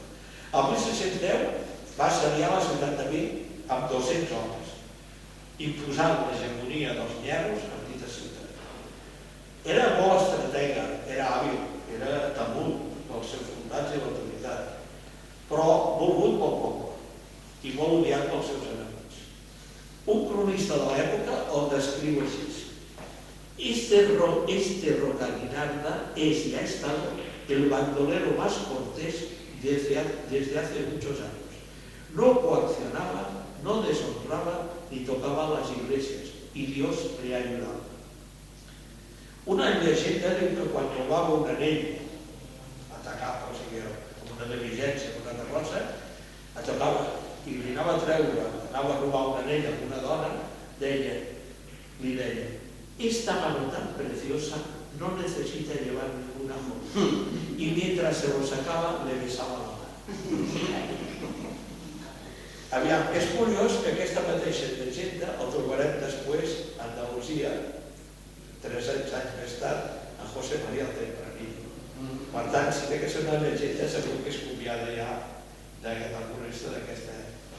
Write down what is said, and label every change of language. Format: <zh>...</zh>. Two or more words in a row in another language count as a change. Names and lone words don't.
<ca>El 1610 va assediar la ciutat de Vic amb 200 homes, imposant l'hegemonia dels nyerros en dita ciutat. Era molt estratega, era hàbil, era temut pels seus soldats i l'autoritat, però volgut pel poble i molt odiat pels seus enemics. Un cronista de l'època el descriu així:</ca> <es>Este Rocaguinarda es y ha estado el bandolero más cortés desde hace muchos años. No coaccionaba, no deshonraba ni tocaba las iglesias, y Dios le ha ayudado.</es> <ca>Una llegenda diu que quan trobava un anell atacat, o sigui, amb una negligència, amb una carrossa, atacava i li anava a treure, anava a robar un anell amb una dona, li deia,</ca> <es>esta mano tan preciosa no necesita llevar ninguna joya. Y mientras se lo sacaba, le besava la mano.</es> <ca>Aviam, és curiós que aquesta mateixa llegenda el trobarem després a Andalusia, 300 anys més tard, a José María el Tempranillo. Per tant, si té que ser una llegenda, segur que és copiada ja d'alguna d'aquesta època.</ca>